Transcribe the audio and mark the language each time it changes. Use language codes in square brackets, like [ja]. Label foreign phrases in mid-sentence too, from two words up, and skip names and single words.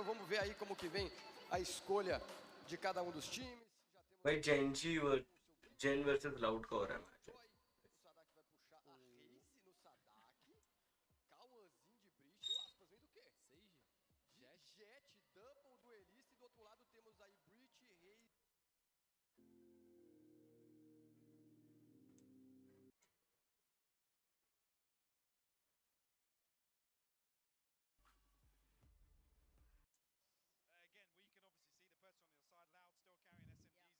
[pt] Vamos ver aí como que vem a escolha de cada um dos times. [hi] भाई Gen versus Loud का हो रहा है मैच. [pt] Jett, double duelista, e do outro lado temos aí Breach, Rei. [en] Again, we can obviously see the person on the other side. Loud still carrying SMGs.